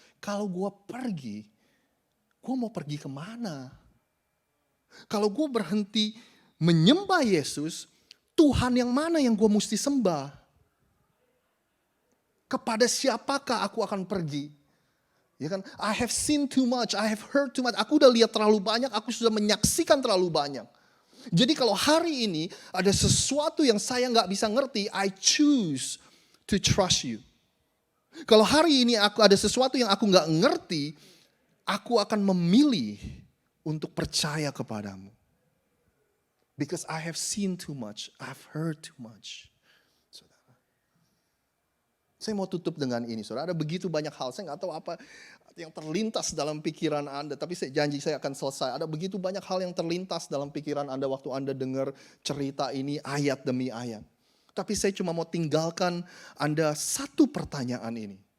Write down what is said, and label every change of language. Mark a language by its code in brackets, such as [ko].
[id] Kalau gue pergi, gue mau pergi kemana? Kalau gue berhenti menyembah Yesus, Tuhan yang mana yang gue mesti sembah? Kepada siapakah aku akan pergi? Ya kan? [en] I have seen too much, I have heard too much. [id] Aku udah lihat terlalu banyak, aku sudah menyaksikan terlalu banyak. Jadi kalau hari ini ada sesuatu yang saya gak bisa ngerti, [en] I choose to trust you. [id] Kalau hari ini aku ada sesuatu yang aku gak ngerti, aku akan memilih untuk percaya kepadamu. [en] Because I have seen too much, I've heard too much. [id] Saudara. Saya mau tutup dengan ini, saudara. Ada begitu banyak hal, saya gak tahu apa yang terlintas dalam pikiran Anda. Tapi saya janji saya akan selesai. Ada begitu banyak hal yang terlintas dalam pikiran Anda waktu Anda dengar cerita ini ayat demi ayat. Tapi saya cuma mau tinggalkan Anda satu pertanyaan ini.